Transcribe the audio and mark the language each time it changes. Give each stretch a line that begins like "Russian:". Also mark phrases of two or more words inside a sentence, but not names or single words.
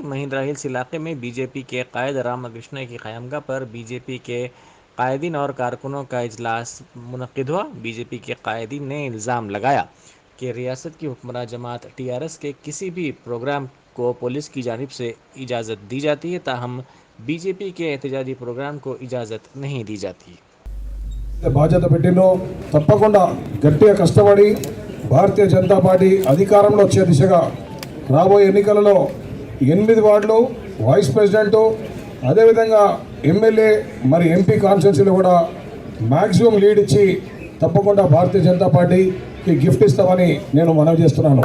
Urdu: مہندرا ہلز علاقے میں بی جے پی کے قائد رام کرشن کی قیامگاہ پر بی جے پی کے قائدین اور کارکنوں کا اجلاس منعقد ہوا۔ بی جے پی کے قائدین نے الزام لگایا کہ ریاست کی حکمراں جماعت ٹی آر ایس کے کسی بھی پروگرام کو پولیس کی جانب سے اجازت دی جاتی ہے، تاہم بی جے پی کے احتجاجی پروگرام کو اجازت نہیں دی جاتی۔
Telugu: బాధ్యత పెట్టినో తప్పకుండా గట్టిగా కష్టపడి భారతీయ జనతా పార్టీ అధికారంలో వచ్చే దిశగా రాబోయే ఎన్నికలలో 8 వార్డులు
English: vice president
Telugu: అదేవిధంగా ఎమ్మెల్యే మరి ఎంపీ కాన్స్టిట్యున్సీలో కూడా
English: maximum lead
Telugu: ఇచ్చి తప్పకుండా భారతీయ జనతా పార్టీకి గిఫ్ట్ ఇస్తామని నేను మనవి చేస్తున్నాను।